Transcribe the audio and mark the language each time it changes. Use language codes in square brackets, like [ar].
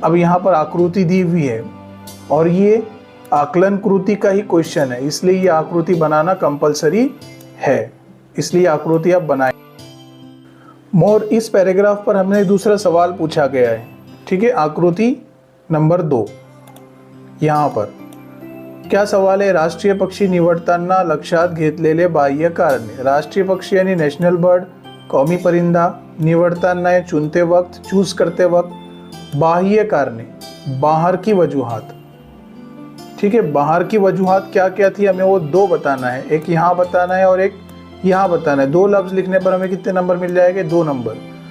[hi] अब यहाँ पर आकृति दी हुई है और ये आकलन कृति का ही क्वेश्चन है, इसलिए ये आकृति बनाना कंपलसरी है, इसलिए आकृति आप बनाएं। मोर, इस पैराग्राफ पर हमने दूसरा सवाल पूछा गया है। ठीक है, आकृति नंबर 2 यहाँ पर क्या सवाल है? [mr] राष्ट्रीय पक्षी निवडताना लक्षात घेतलेले बाह्य कारणे। [hi] राष्ट्रीय पक्षी यानी नेशनल बर्ड, कौमी परिंदा निवडताना या चुनते वक्त, चूज करते वक्त। बाह्य कारणे, बाहर की वजूहात। ठीक है, बाहर की वजूहात क्या क्या थी, हमें वो 2 बताना है, एक यहाँ बताना है और एक यहाँ बताना है। 2 लफ्ज लिखने पर हमें कितने नंबर मिल जाएंगे? 2 नंबर।